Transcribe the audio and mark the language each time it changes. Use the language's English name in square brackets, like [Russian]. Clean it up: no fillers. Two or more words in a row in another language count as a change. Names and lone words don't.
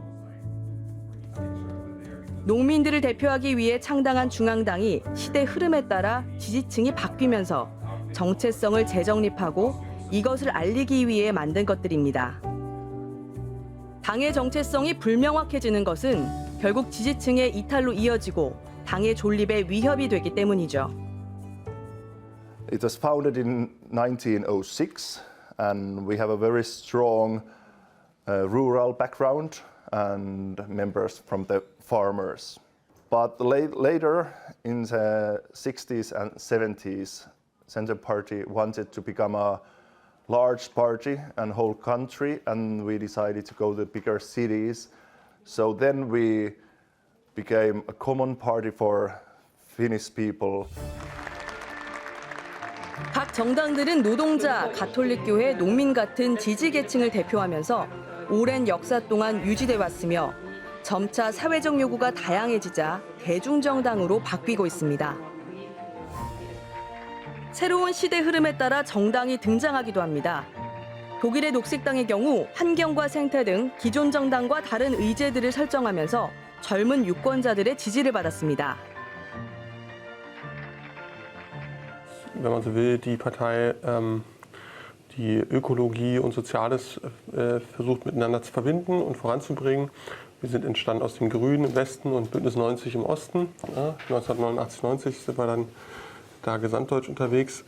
[Korean] 농민들을 대표하기 위해 창당한 중앙당이 시대 흐름에 따라 지지층이 바뀌면서 정체성을 재정립하고 이것을 알리기 위해 만든 것들입니다. 당의 정체성이 불명확해지는 것은 결국 지지층의 이탈로 이어지고 당의 존립에 위협이 되기 때문이죠. [English] It was founded in 1906 and we have a very strong rural background and members from the farmers. But later in the 60s and 70s, Center Party wanted to become a large party and whole country, and we decided to go to bigger cities. So then we became a common party for Finnish people. [Korean] 각 정당들은 노동자, 가톨릭교회, 농민 같은 지지계층을 대표하면서 오랜 역사 동안 유지돼 왔으며 점차 사회적 요구가 다양해지자 대중정당으로 바뀌고 있습니다. 새로운 시대 흐름에 따라 정당이 등장하기도 합니다. 독일의 녹색당의 경우 환경과 생태 등 기존 정당과 다른 의제들을 설정하면서 젊은 유권자들의 지지를 받았습니다. [German] Wenn man so will, die Partei die Ökologie und Soziales versucht miteinander zu verbinden und voranzubringen. Wir sind entstanden aus dem Grünen im Westen und Bündnis 90 im Osten. 1989, 90 sind wir dann da gesamtdeutsch unterwegs.